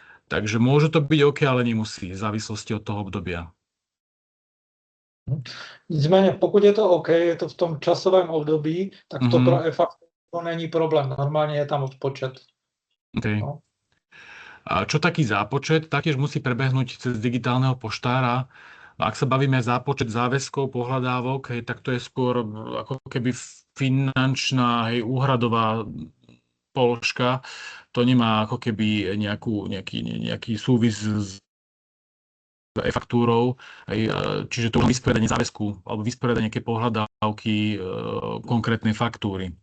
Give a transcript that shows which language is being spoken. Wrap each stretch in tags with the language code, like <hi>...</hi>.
<sk>Takže môže to byť OK, ale nemusí, v závislosti od toho obdobia.</sk> <cs>Nicméně, pokud je to OK, je to v tom časovém období, tak to pro e-fakturu není problém. Normálně je tam odpočet.</cs> <sk>Okay. No. A čo taký zápočet? Taktiež musí prebehnúť cez digitálneho poštára. Ak sa bavíme zápočet záväzkov, pohľadávok, hej, tak to je skôr ako keby finančná, hej, úhradová položka. To nemá ako keby nejaký súvis s e-faktúrou, čiže to je vysporiadanie záväzku alebo vysporiadanie nejaké pohľadávky konkrétnej faktúry.</sk>